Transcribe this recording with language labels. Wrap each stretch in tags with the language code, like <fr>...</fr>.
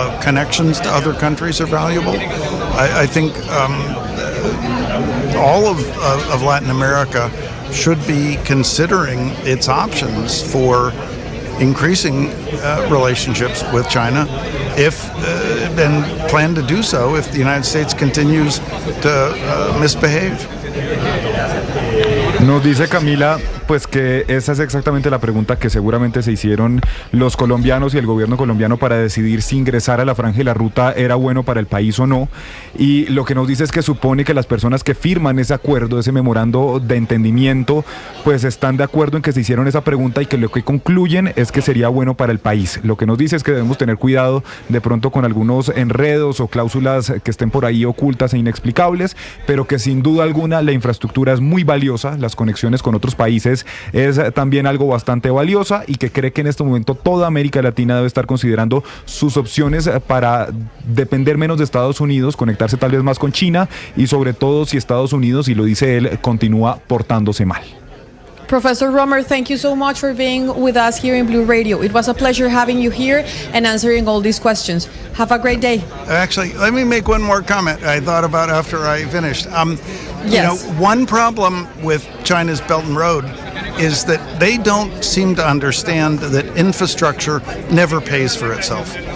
<en>Connections to other countries are valuable. I think all of Latin America should be considering its options for increasing relationships with China and plan to do so if the United States continues to misbehave.</en> <es>Nos dice Camila pues que esa es exactamente la pregunta que seguramente se hicieron los colombianos y el gobierno colombiano para decidir si ingresar a la Franja y la Ruta era bueno para el país o no, y lo que nos dice es que supone que las personas que firman ese acuerdo, ese memorando de entendimiento, pues están de acuerdo en que se hicieron esa pregunta y que lo que concluyen es que sería bueno para el país. Lo que nos dice es que debemos tener cuidado de pronto con algunos enredos o cláusulas que estén por ahí ocultas e inexplicables, pero que sin duda alguna la infraestructura es muy valiosa, las conexiones con otros países es también algo bastante valiosa, y que cree que en este momento toda América Latina debe estar considerando sus opciones para depender menos de Estados Unidos, conectarse tal vez más con China, y sobre todo si Estados Unidos, y lo dice él, continúa portándose mal.</es> <en>Professor Romer, thank you so much for being with us here in Blue Radio. It was a pleasure having you here and answering all these questions. Have a great day. Actually, let me make one more comment I thought about after I finished. You know, one problem with China's Belt and Road is that they don't seem to understand that infrastructure never pays for itself.</en>